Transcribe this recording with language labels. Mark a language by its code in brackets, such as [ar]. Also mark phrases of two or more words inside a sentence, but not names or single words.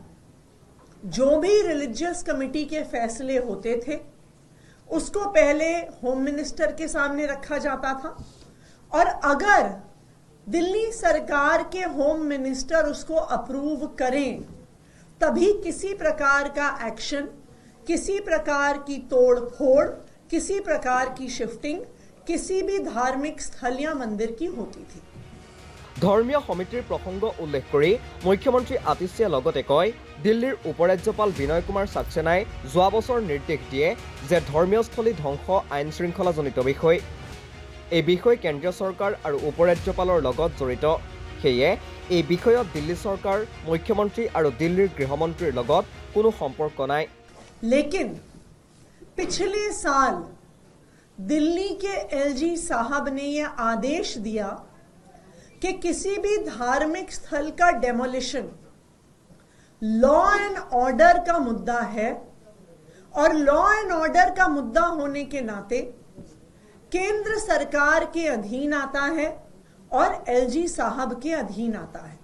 [hi] जो भी [en] religious committee [hi] के फैसले होते थे, उसको पहले [en] home minister [hi] के सामने रखा जाता था और अगर दिल्ली सरकार के [en] home minister [hi] उसको अप्रूव करें, तभी किसी प्रकार का एक्शन, किसी प्रकार की तोड़ फोड़, किसी प्रकार की शिफ्टिंग किसी भी धार्मिक स्थल या मंदिर की होती थी। [as] ধৰ্মীয় সমিতিৰ প্ৰসংগ উল্লেখ কৰি মুখ্যমন্ত্ৰী আতিশীয়ে লগতে কয়, দিল্লীৰ উপৰাজ্যপাল বিনয় কুমাৰ ছাক্সেনাই যোৱা বছৰ নিৰ্দেশ দিয়ে যে ধৰ্মীয় স্থলী ধ্বংস আইন শৃংখলাজনিত বিষয়। এই বিষয় কেন্দ্ৰীয় চৰকাৰ আৰু উপৰাজ্যপালৰ লগত জড়িত। সেয়ে এই বিষয়ত দিল্লী চৰকাৰ, মুখ্যমন্ত্ৰী আৰু দিল্লীৰ গৃহমন্ত্ৰীৰ লগত কোনো সম্পৰ্ক নাই। [hi] लेकिन पिछले साल दिल्ली के एलजी साहब ने यह आदेश दिया कि किसी भी धार्मिक स्थल का डेमोलिशन [en] law and order [hi] का मुद्दा है और [en] law and order [hi] का मुद्दा होने के नाते केंद्र सरकार के अधीन आता है और एलजी साहब के अधीन आता है।